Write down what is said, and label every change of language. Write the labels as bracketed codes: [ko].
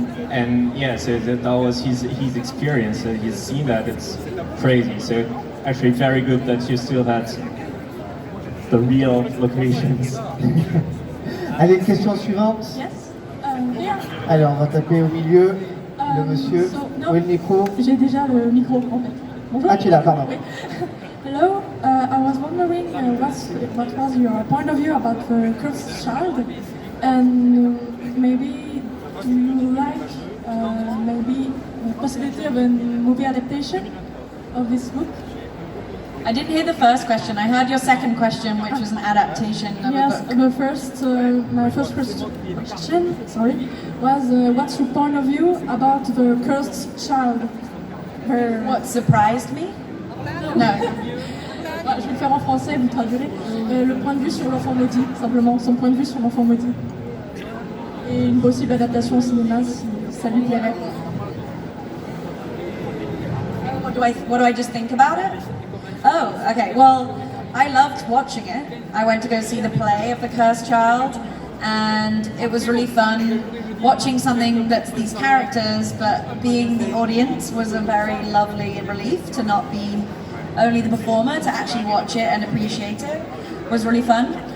[en] And yeah, so that was his experience, he's seen that, it's crazy. So actually very good that you still had the real locations. [fr] Allez, une question suivante. [en] Yes. Here. [fr] Allez, on va taper au milieu, le monsieur. [en] So, no, [fr] Où est le micro? j'ai déjà le micro en fait. Bonjour. Ah, tu l'as, pardon. Oui. [en] Hello. I was wondering what was your point of view about the cursed child, and maybe do you like maybe the possibility of a movie adaptation of this book? I didn't hear the first question. I heard your second question, which was an adaptation of Yes, a book. the first, my first question, was what's your point of view about the cursed child? What surprised me? No. [fr] Je vais le faire en français, vous traduirez. Le point de vue sur l'enfant maudit, simplement, son point de vue sur l'enfant maudit. Et une possible adaptation au cinéma si ça lui plairait. [en] What do I just think about it? Oh, okay. Well, I loved watching it. I went to go see the play of The Cursed Child, and it was really fun watching something that's these characters, but being the audience was a very lovely relief to not be only the performer, to actually watch it and appreciate it was really fun.